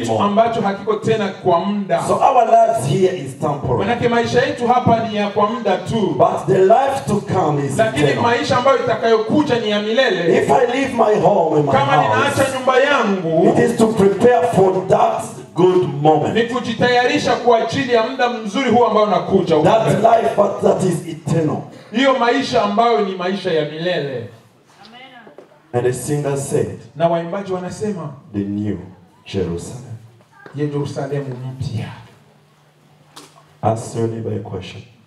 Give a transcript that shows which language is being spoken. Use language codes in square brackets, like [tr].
[sw] Kitu ambacho hakiko tena kwa muda. [en] So our lives here is temporary. [sw] Manake maisha yetu hapa ni ya kwa muda tu. [en] But the life to come is eternal. [sw] Lakini maisha ambayo itakayokuja ni ya milele. [en] If I leave my home and my [sw] kama [en] house, [sw] ninaacha nyumba yangu, [en] it is to prepare for that good moment. [sw] Ni kujitayarisha kwa ajili ya muda mzuri huu ambao unakuja. [en] That life that is eternal. [sw] Hiyo maisha ambayo ni maisha ya milele. [en] And the singer said, [sw] na waimbaji wanasema, [en] the new Jerusalem. [sw] Yerusalemu mpya. [en] Ask your neighbor a question.